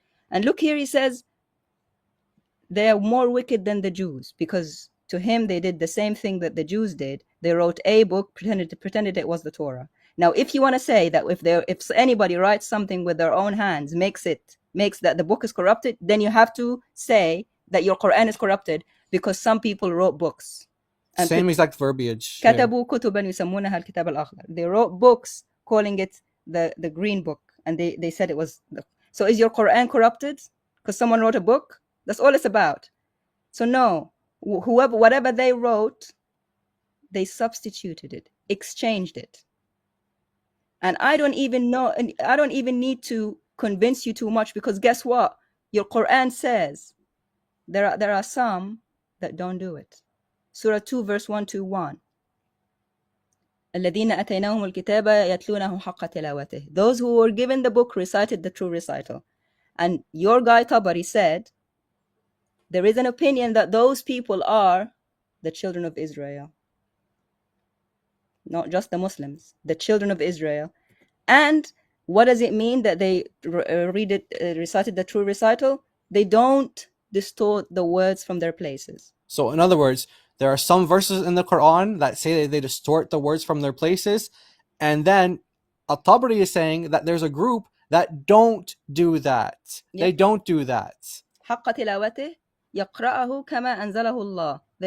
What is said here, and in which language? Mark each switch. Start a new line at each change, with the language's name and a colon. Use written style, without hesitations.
English: And look here, he says they are more wicked than the Jews, because to him they did the same thing that the Jews did. They wrote a book, pretended it was the Torah. Now, if you want to say that if anybody writes something with their own hands, makes that the book is corrupted, then you have to say that your Quran is corrupted because some people wrote books. Same exact verbiage.
Arabic: كتبوا كتبا يسمونها الكتاب الأخضر.
English: They wrote books calling it the green book, and they said it was so is your Quran corrupted because someone wrote a book? That's all it's about. So no, whatever they wrote, they substituted it, exchanged it. And I don't even know, and I don't even need to convince you too much, because guess what? Your Quran says there are some that don't do it. Surah 2 verse 121.
Arabic: الذين أتيناهم الكتاب يتلونه حق تلاوته.
English: Those who were given the book recited the true recital. And your guy Tabari said there is an opinion that those people are the children of Israel. Not just the Muslims, the children of Israel. And what does it mean that they recited the true recital? They don't distort the words from their places. So in other words, there are some verses in the Quran that say that they distort the words from their places, and then At-Tabari is saying that there's a group that don't do that. Yeah. They don't do that.
Arabic: حق تلاوته يقرأه كما أنزله الله.